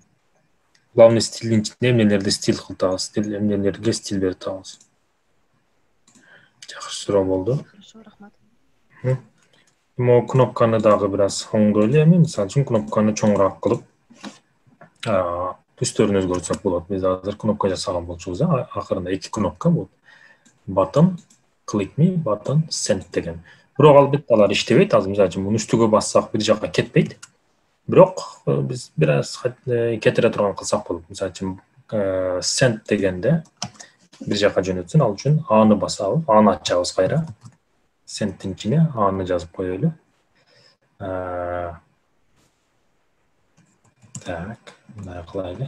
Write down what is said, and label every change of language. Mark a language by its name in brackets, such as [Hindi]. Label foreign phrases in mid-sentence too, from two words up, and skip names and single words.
[Kyrgyz] Главный стилдин ичинде эмнелерди стиль кылтабыз, эмнелерге стиль берип табыз. Жакшы суроо болду. Хорошо, рахмат. Могу кнопканы дагы бир аз оңдойлу эми. Мисалы үчүн кнопканы чоңураак кылып, түстөрүн өзгөртсөк болот. Биз азыр кнопка жасаган болчубуз, акырында 2 кнопка болот. [English] Button, click me, button, send деген. [Kyrgyz] Бирок албетте алар иштебейт. Азыр мисалы үчүн муну үстүгө бассак бир жакка кетпейт. Бирок биз бир аз кетире турган кылсак болот. Мисалы үчүн send дегенде бир жакка жөнөтсүн, ал үчүн аны басабыз, аны ачабыз кайра. Send'тин ичине аны жазып коелу. Так, мындай кылайлы.